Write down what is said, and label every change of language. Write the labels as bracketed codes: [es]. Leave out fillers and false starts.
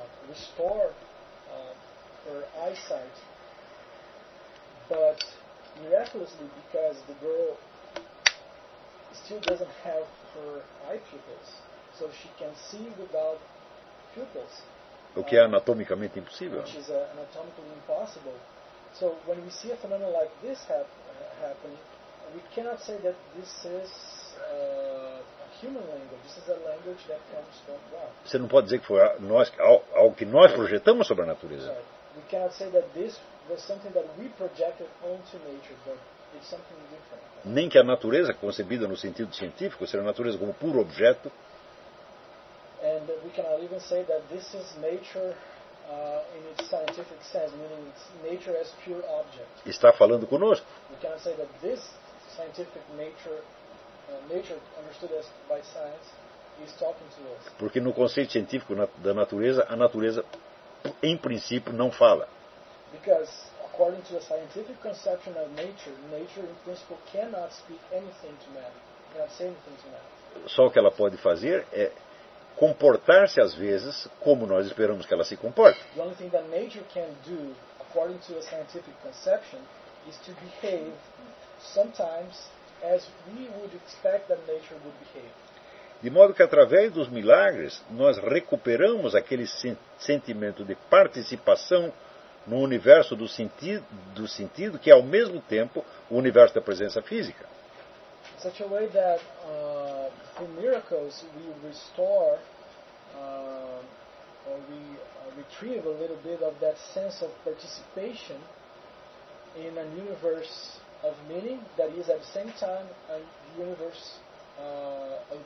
[en] restored her eyesight, but miraculously, because the girl still doesn't have her eye pupils, so she can see without pupils. [pt] O que é anatomicamente impossível. [en] Which is anatomically impossible. So when we see a phenomenon like this happening, we cannot say that this is a human language. This is a language that comes from God. [pt] Você não pode dizer que foi algo que nós projetamos sobre a natureza. [en] Right. We cannot say that this was something that we projected onto nature, but it's something different. [pt] Nem que a natureza concebida no sentido científico seja a natureza como puro objeto. [en] And we cannot even say that this is nature in its scientific sense, meaning it's nature as pure object. [pt] Está falando conosco. [en] We cannot say that this scientific nature, nature understood as by science, is talking to us. [pt] Porque no conceito científico da natureza, a natureza em princípio não fala. [en] Because according to a scientific conception of nature, nature in principle cannot speak anything to man. Cannot say anything to man. [pt] Só o que ela pode fazer é comportar-se às vezes como nós esperamos que ela se comporte. [en] The only thing that nature can do according to a scientific conception is to behave sometimes as we would expect that nature would behave. [pt] De modo que, através dos milagres, nós recuperamos aquele sentimento de participação no universo do sentido, que é, ao mesmo tempo, o universo da presença física. [en] In such a way that, through miracles, we restore, or we retrieve a little bit of that sense of participation in an universe of meaning that is, at the same time, a universe